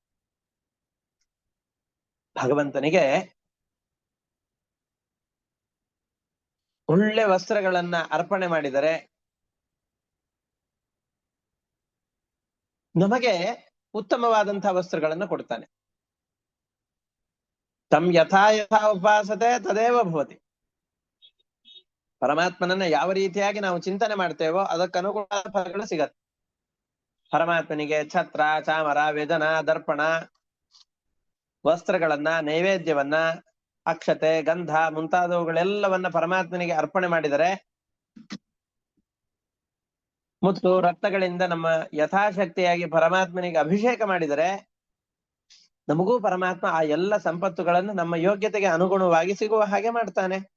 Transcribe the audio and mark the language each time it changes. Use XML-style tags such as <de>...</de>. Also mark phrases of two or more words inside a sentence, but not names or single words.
<kn>ಭಗವಂತನಿಗೆ ಒಳ್ಳೆ ವಸ್ತ್ರಗಳನ್ನ ಅರ್ಪಣೆ ಮಾಡಿದರೆ ನಮಗೆ ಉತ್ತಮವಾದಂತಹ ವಸ್ತ್ರಗಳನ್ನ ಕೊಡ್ತಾನೆ.</kn> <sa>ತಮ್ ಯಥಾ ಯಥಾ ಉಪಾಸತೆ ತದೇವ ಭವತಿ.</sa> <kn>ಪರಮಾತ್ಮನನ್ನ ಯಾವ ರೀತಿಯಾಗಿ ನಾವು ಚಿಂತನೆ ಮಾಡ್ತೇವೋ ಅದಕ್ಕನುಗುಣವಾದ ಫಲಗಳು ಸಿಗತ್ತೆ. ಪರಮಾತ್ಮನಿಗೆ ಛತ್ರ, ಚಾಮರ, ವ್ಯಜನ, ದರ್ಪಣ, ವಸ್ತ್ರಗಳನ್ನ, ನೈವೇದ್ಯವನ್ನ, ಅಕ್ಷತೆ, ಗಂಧ ಮುಂತಾದವುಗಳೆಲ್ಲವನ್ನ ಪರಮಾತ್ಮನಿಗೆ ಅರ್ಪಣೆ ಮಾಡಿದರೆ, ಮತ್ತು ರಕ್ತಗಳಿಂದ ನಮ್ಮ ಯಥಾಶಕ್ತಿಯಾಗಿ ಪರಮಾತ್ಮನಿಗೆ ಅಭಿಷೇಕ ಮಾಡಿದರೆ ನಮಗೂ ಪರಮಾತ್ಮ ಆ ಎಲ್ಲ ಸಂಪತ್ತುಗಳನ್ನು ನಮ್ಮ ಯೋಗ್ಯತೆಗೆ ಅನುಗುಣವಾಗಿ ಸಿಗುವ ಹಾಗೆ ಮಾಡ್ತಾನೆ.</kn>